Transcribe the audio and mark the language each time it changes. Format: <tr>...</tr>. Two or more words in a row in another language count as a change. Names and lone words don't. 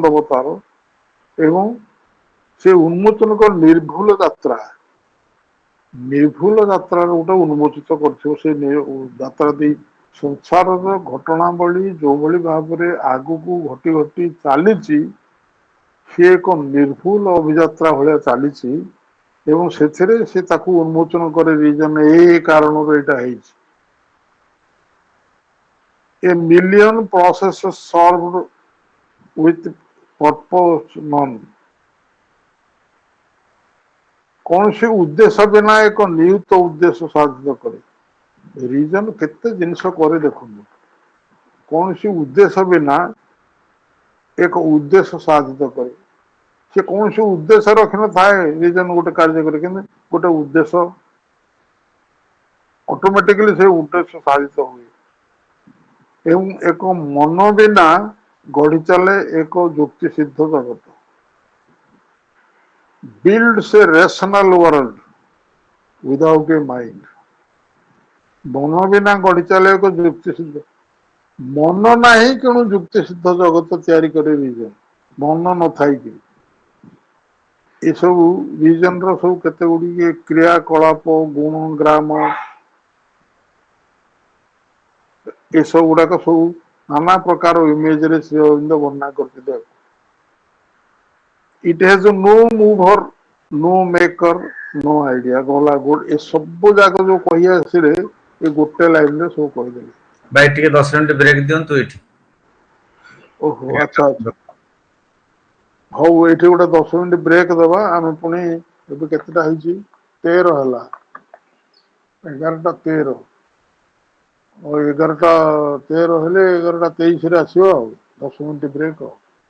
<or>ଦବ ତାର, ଏବଂ ସେ ଉନ୍ମୋଚନ କର ନିର୍ଭୁଲ ଯାତ୍ରା, ନିର୍ଭୁଲ ଯାତ୍ରାର ଗୋଟେ ଉନ୍ମୋଚିତ କରିଥିବ, ସେ ଯାତ୍ରା ଦେଇ ସଂସାରର ଘଟଣାବଳୀ ଯୋଉଭଳି ଭାବରେ ଆଗକୁ ଘଟି ଘଟି ଚାଲିଛି, ସିଏ ଏକ ନିର୍ଭୁଲ ଅଭିଯାତ୍ରା ଭଳିଆ ଚାଲିଛି, ଏବଂ ସେଥିରେ ସେ ତାକୁ ଉନ୍ମୋଚନ કરે, ରିଜନ ଏଇ କାରଣରୁ ଏଇଟା ହେଇଛି।</or> <en>A million processes solved with purpose none।</en> <or>କୌଣସି ଉଦ୍ଦେଶ୍ୟ ବିନା ଏକ ନିୟୁତ ଉଦ୍ଦେଶ୍ୟ ସାଧିତ କରେ। ରିଜନ କେତେ ଜିନିଷ କରେ ଦେଖନ୍ତୁ, କୌଣସି ଉଦ୍ଦେଶ୍ୟ ବିନା ଏକ ଉଦ୍ଦେଶ୍ୟ ସାଧିତ କରେ। ସେ କୌଣସି ଉଦ୍ଦେଶ୍ୟ ରଖିନଥାଏ, ରିଜନ ଗୋଟେ କାର୍ଯ୍ୟ କରେ, କିନ୍ତୁ ଗୋଟେ ଉଦ୍ଦେଶ୍ୟ ଅଟୋମେଟିକାଲି ସେ ଉଦ୍ଦେଶ୍ୟ ସାଧିତ ହୁଏ। ଏବଂ ଏକ ମନ ବିନା ଗଢି ଚାଲେ ଏକ ଯୁକ୍ତି ସିଦ୍ଧ ଜଗତ।</or> <en>builds a rational world without a mind।</en> <or>ମନ ବିନା ଗଢି ଚାଲେ ଏକ ଯୁକ୍ତି ସିଦ୍ଧ, ମନ ନାହିଁ କେଣୁ ଯୁକ୍ତି ସିଦ୍ଧ ଜଗତ ତିଆରି କରି ରିଜନ, ମନ ନଥାଇକି। ଏସବୁ ରିଜନ ର ସବୁ କେତେ ଗୁଡିଏ କ୍ରିୟାକଳାପ, ଗୁଣ ଗ୍ରାମ, ଏସବୁ ଗୁଡାକ ସବୁ ନାନା ପ୍ରକାର ଇମେଜରେ ଶ୍ରୀ ଅରବିନ୍ଦ ବର୍ଣ୍ଣନା କରିଥିଲେ।</or> <en>it has no mover, no maker, no idea,</en> <or>ଗଲା ଗୁଡ, ଏ ସବୁ ଯାକ ଯୋଉ କହି ଆସିଲେ ଏ ଗୋଟେ ଲାଇନରେ ସବୁ କହିଦେଲେ। ଭାଇ ଟିକେ 10</or> <en>minute break</en> <or>ଦିଅନ୍ତୁ ଏଇଠି। ଓହୋ, ଆଚ୍ଛା ଆଚ୍ଛା, ହଉ ଏଇଠି ଗୋଟେ 10</or> <en>minute break</en> <or>ଦବା, ଆମେ ପୁଣି ଏବେ କେତେଟା ହେଇଛି 13 ହେଲା, 11ଟା 13, 11ଟା 13 ହେଲେ 11ଟା 23ରେ ଆସିବ ଆଉ, 10</or> <en>minute break</en> <or>ଆଉ।</or>